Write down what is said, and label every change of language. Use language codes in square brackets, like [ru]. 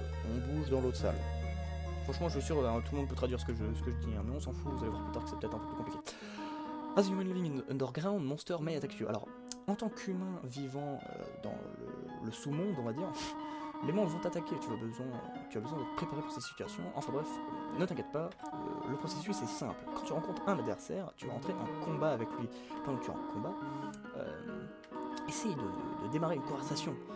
[fr] On bouge dans l'autre salle. Franchement, je suis sûr, tout le monde peut traduire ce que je dis, hein, mais on s'en fout, vous allez voir plus tard que c'est peut-être un peu plus compliqué. [en] As a human living in underground, monster may attack you. [fr] Alors, en tant qu'humain vivant dans le sous-monde, on va dire, les monstres vont t'attaquer, tu as besoin de te préparer pour ces situations. Enfin bref, ne t'inquiète pas, le processus est simple. Quand tu rencontres un adversaire, tu vas entrer en combat avec lui. Pendant que tu es en combat, essaye de démarrer une conversation.